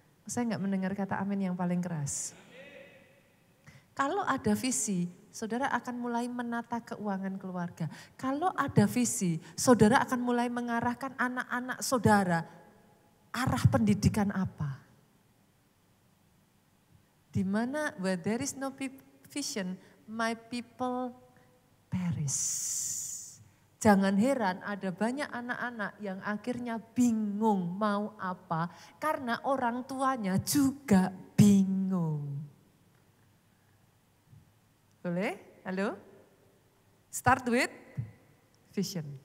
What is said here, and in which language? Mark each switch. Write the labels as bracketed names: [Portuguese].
[Indonesian] Saya enggak mendengar kata amin yang paling keras. Kalau ada visi, saudara akan mulai menata keuangan keluarga. Kalau ada visi, saudara akan mulai mengarahkan anak-anak saudara arah pendidikan apa. Di mana [English] where there is no vision, my people perish. [Indonesian] Jangan heran ada banyak anak-anak yang akhirnya bingung mau apa karena orang tuanya juga bingung. Boleh? [English] Halo? Start with vision.